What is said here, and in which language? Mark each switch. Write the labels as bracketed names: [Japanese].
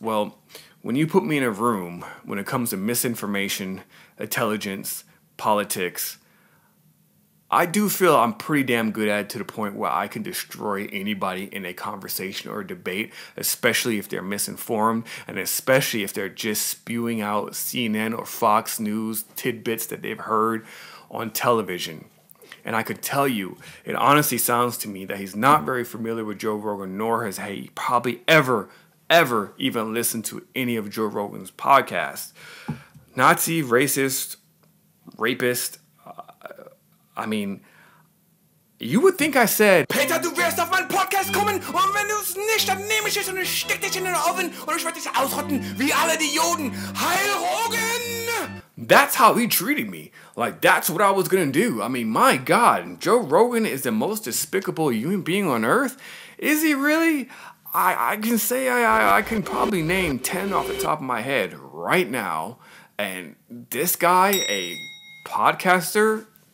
[English] Well, when you put me in a room, when it comes to misinformation, intelligence, politics, I do feel I'm pretty damn good at it to the point where I can destroy anybody in a conversation or a debate, especially if they're misinformed and especially if they're just spewing out CNN or Fox News tidbits that they've heard on television. And I could tell you, it honestly sounds to me that he's not very familiar with Joe Rogan, nor has he probably ever even listened to any of Joe Rogan's podcasts. Nazi, racist, rapist, I mean, you would think I said, Peter, [German] du wirst auf meinen Podcast kommen und wenn du es nicht, dann nehme ich es und ich steck dich in den Oven und ich werde dich ausrotten wie alle die Juden. [English] Heil Rogan! That's how he treated me. Like, that's what I was gonna do. I mean, my God, Joe Rogan is the most despicable human being on earth. Is he really? I can say I can probably name 10 off the top of my head right now. And this guy, a podcaster.